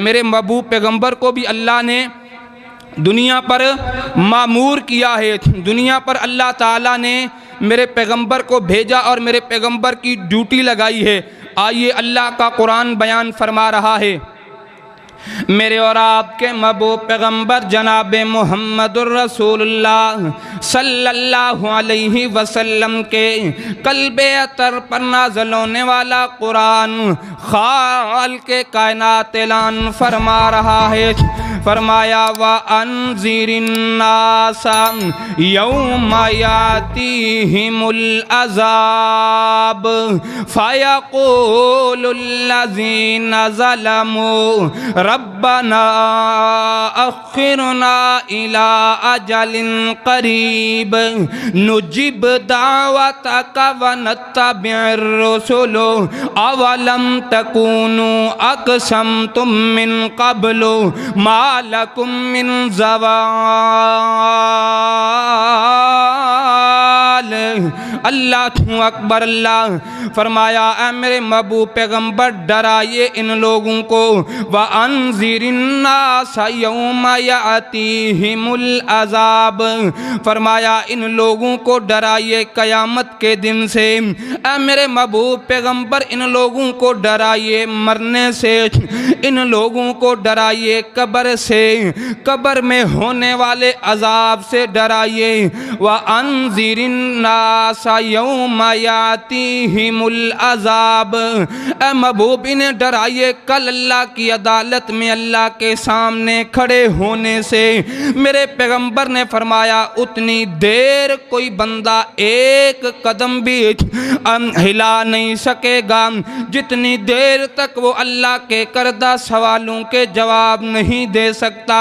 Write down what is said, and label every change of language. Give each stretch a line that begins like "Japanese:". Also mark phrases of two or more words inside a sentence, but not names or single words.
Urdu: میرے محبوب پیغمبر کو بھی اللہ نے دنیا پر مامور کیا ہے، دنیا پر اللہ تعالیٰ نے میرے پیغمبر کو بھیجا اور میرے پیغمبر کی ڈیوٹی لگائی ہے. آئیے اللہ کا قرآن بیان فرما رہا ہے، میرے اور آپ کے محبوب پیغمبر جناب
Arabic: محمد رسول الله صلى الله عليه وسلم
Urdu: کے قلبِ اطہر پر نازل ہونے والا قرآن خال کے کائنات اعلان فرما رہا ہے.
Arabic: فرمایا وأنذر الناس يوم يأتيهم العذاب فيقول الذين ظلموا ربنا أخرنا إلى أجل قريب نجب دعوتك ونتبع الرسل أولم تكونوا أقسمتم من قبل ما لكم من زوال. الله أكبر.
Urdu: اللہ فرمایا اے میرے محبوب پیغمبر ڈرائیے ان لوگوں کو,
Arabic: وأنذر الناس يوم يأتيهم العذاب,
Urdu: فرمایا ان لوگوں کو ڈرائیے قیامت کے دن سے. اے میرے محبوب پیغمبر ان لوگوں کو ڈرائیے مرنے سے، ان لوگوں کو ڈرائیے قبر سے، قبر میں ہونے والے عذاب سے ڈرائیے.
Arabic: وأنذر الناس يوم يأتيهم العذاب,
Urdu: اے محبوب انہیں ڈرائیے کل اللہ کی عدالت میں اللہ کے سامنے کھڑے ہونے سے. میرے پیغمبر نے فرمایا اتنی دیر کوئی بندہ ایک قدم بھی ہلا نہیں سکے گا جتنی دیر تک وہ اللہ کے کردہ سوالوں کے جواب نہیں دے سکتا.